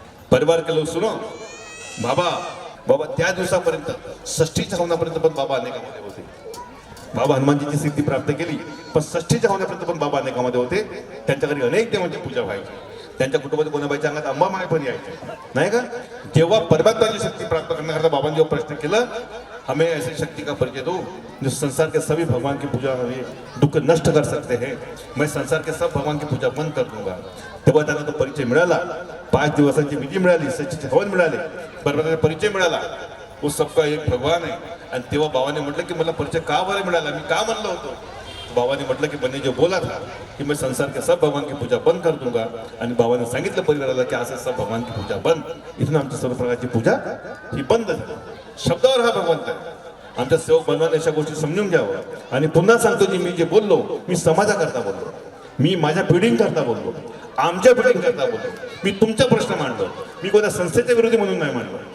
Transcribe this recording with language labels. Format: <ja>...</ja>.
<hi>परिवार के लोग सुनो,</hi> <mr>बाबा बाबा त्या दिवसापर्यंत 60च्या हवनापर्यंत पण बाबा अनेकामध्ये होते. बाबा हनुमानजीची सिद्धी प्राप्त केली पण 60च्या हवनापर्यंत पण बाबा अनेकामध्ये होते. त्यांच्या घरी अनेक देवांची पूजा व्हायची. त्यांच्या कुटुंबात कोणाबाईच्या अंगात अंबा माय पण यायचे नाही का. जेव्हा परमात्माची शक्ती प्राप्त करण्याकरता बाबांनी जेव्हा प्रश्न केला,</mr> <hi>हमें ऐसी शक्ति का परिचय दो जो संसार के सभी भगवान की पूजा दुःख नष्ट कर सकते हैं. मैं संसार के सब भगवान की पूजा बंद कर दूंगा.</hi> <mr>तेव्हा त्यांना तो परिचय मिळाला. 5 दिवसांची विधी मिळाली, 60चे हवन मिळाले, परमात्म्याचा परिचय मिळाला. वो सबका एक भगवान आहे. आणि तेव्हा बाबाने म्हटलं की मला परिचय का बरं मिळाला, मी का म्हणलं होतो. बाबाने म्हटलं की</mr> <hi>मैंने जो बोला था कि मैं संसार के सब भगवान की पूजा बंद कर दूंगा.</hi> <mr>आणि बाबाने सांगितलं परिवाराला की असं</mr> <hi>सब भगवान की पूजा बंद.</hi> <mr>इथून आमची सर्व प्रकारची पूजा ही बंद झाली. शब्दावर हा भगवंत आहे. आमच्या सेवक बनवाने अशा गोष्टी समजून घ्यावं. आणि पुन्हा सांगतो की मी जे बोललो मी समाजाकरता बोललो, मी माझ्या पिढींकरता बोललो, आमच्या पिढींकरता बोललो, मी तुमचा प्रश्न मांडलो, मी कोणत्या संस्थेच्या विरोधी म्हणून नाही मांडलो.</mr>